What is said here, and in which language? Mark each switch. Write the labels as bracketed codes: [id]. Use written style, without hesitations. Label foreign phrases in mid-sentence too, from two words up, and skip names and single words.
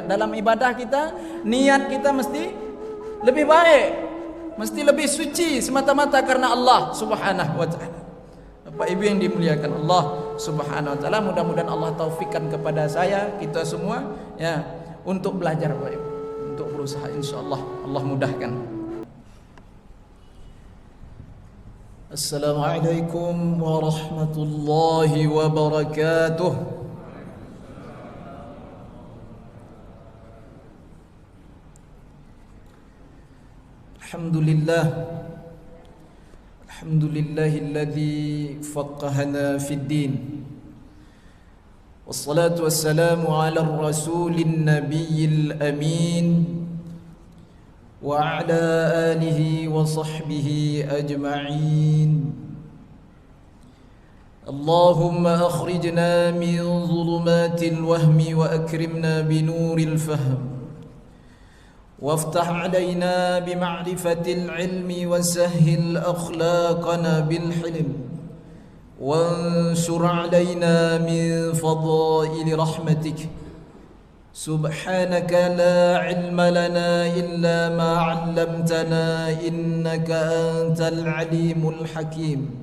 [ms] Dalam ibadah kita, niat kita mesti lebih baik, mesti lebih suci semata-mata karena Allah [ar] سبحانه وتعالى. [ms] Bapak Ibu yang dimuliakan Allah [ar] سبحانه وتعالى, [ms] mudah-mudahan Allah taufikkan kepada saya, kita semua, ya, untuk belajar, Bapak Ibu, untuk berusaha, insyaallah Allah mudahkan. [ar] السلام عليكم ورحمة الله وبركاته. الحمد لله الذي فقهنا في الدين. والصلاة والسلام على رسول النبي الأمين وعلى آله وصحبه أجمعين. اللهم أخرجنا من ظلمات الوهم وأكرمنا بنور الفهم. وافتح علينا بمعرفة العلم وسهل أخلاقنا بالحلم وانشر علينا من فضائل رحمتك. سبحانك لا علم لنا إلا ما علمتنا إنك أنت العليم الحكيم.